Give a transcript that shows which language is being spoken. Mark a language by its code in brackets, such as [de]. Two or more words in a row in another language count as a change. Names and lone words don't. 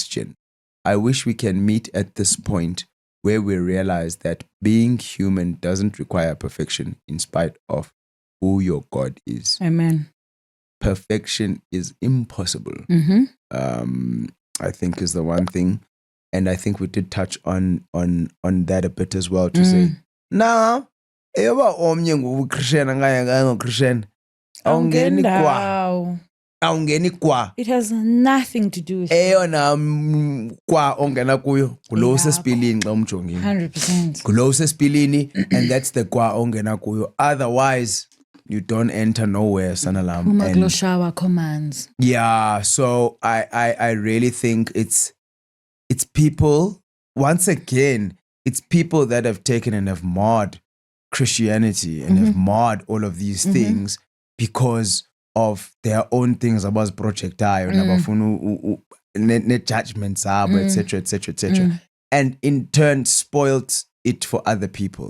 [en] I wish we can meet at this point where we realize that being human doesn't require perfection in spite of who your God is. Amen. Perfection is impossible. I think is the one thing. And I think we did touch on that a bit as well to say, nah, [xh] eba omnye nguKristian angayanga Christian. Awungeni kwa. [en] It has nothing to do with [xh] eyona kwa ongena kuyo ngulo usesipilini xa umjongile [en] 100%. [xh] ngulo usesipilini [en] and that's the [xh] kwa ongena kuyo. [en] Otherwise you don't enter nowhere, sanalam. And shower commands. Yeah, so I really think it's people, once again, it's people that have taken and have marred Christianity and have marred all of these things because of their own things about projectile ne judgments etc etc etc, and in turn spoilt it for other people.